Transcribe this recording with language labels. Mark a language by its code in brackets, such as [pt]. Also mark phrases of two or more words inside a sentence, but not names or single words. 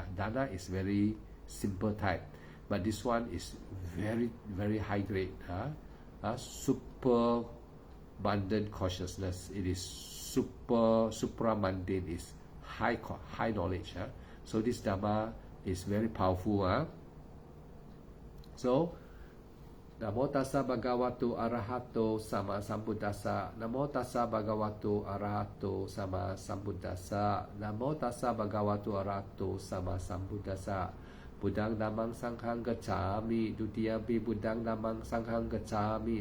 [en] Dana is very simple type, but this one is very, very high grade. Super abundant consciousness. It is supra mundane, is high knowledge. So this Dhamma is very powerful. [pi] So Namo tassa bhagavato arahato sama sambuddhassa. Namo tassa bhagavato arahato sama sambuddhassa. Namo tassa bhagavato arahato sama sambuddhassa. Buddhang dhammang sanghang gacchami. Dutiyampi buddhang dhammang sanghang gacchami.